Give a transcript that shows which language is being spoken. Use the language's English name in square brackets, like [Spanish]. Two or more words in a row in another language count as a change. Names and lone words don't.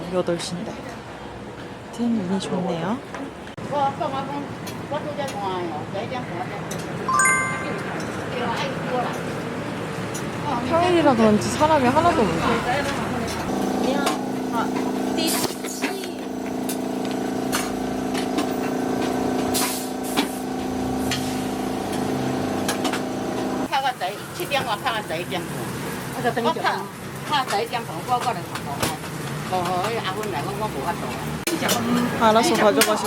[Korean] 8시인데. 하여튼 운이 좋네요. 평일이라 그런지 사람이 하나도 없네. 미안. 띠치. [Cantonese] 拍個第7點我拍個第一點，我拍第一點同我過嚟同我阿芬嚟我冇法度。 [Korean] 알아서 가져가시라고.